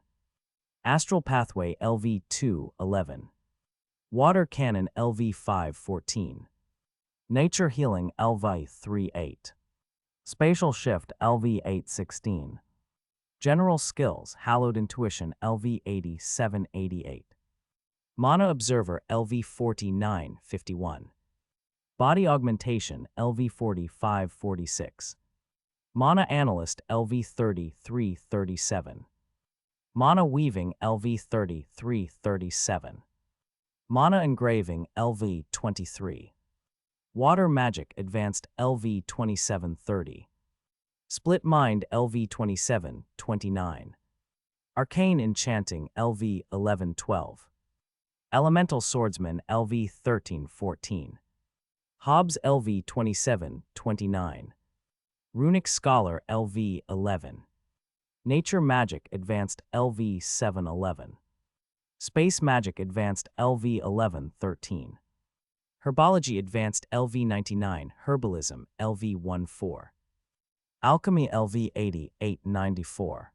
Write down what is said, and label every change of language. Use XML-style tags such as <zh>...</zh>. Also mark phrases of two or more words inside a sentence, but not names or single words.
<en>Astral pathway LV 211. Water cannon LV 514. Nature healing LV 38. Spatial shift LV 816. General skills hallowed intuition LV 8788. Mana observer LV 4951. Body augmentation LV 4546. Mana analyst LV 3337. Mana weaving LV 3337. Mana engraving LV 23. Water magic advanced LV 2730. Split mind LV 2729. Arcane enchanting LV 1112. Elemental swordsman LV 1314. Hobbs LV 2729. Runic scholar LV 11. Nature magic advanced LV 711. Space magic advanced LV 1113. Herbology advanced LV 99. Herbalism LV 14. Alchemy LV 8894.</en>